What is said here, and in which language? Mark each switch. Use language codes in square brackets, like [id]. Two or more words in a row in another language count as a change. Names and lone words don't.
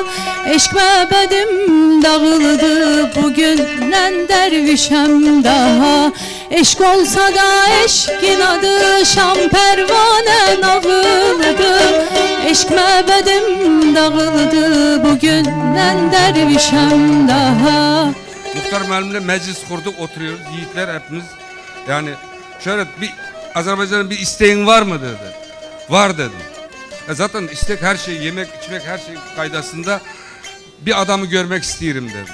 [az] Eşq məbədim dağılıdı, bugündən dərvişəm daha. Eşq olsa da eşqin adı, şam pərvanə nağılıdır. Eşq məbədim dağılıdı, bugündən dərvişəm daha. [tr] Muhtar müəllimle meclis kurduk, oturuyoruz. Yiğitler hepimiz. Yani şöyle bir Azerbaycan'ın bir isteğin var mı dedi. Var dedim. Zaten istek her şey, yemek, içmek her şey kaydasında bir adamı görmek isterim dedim.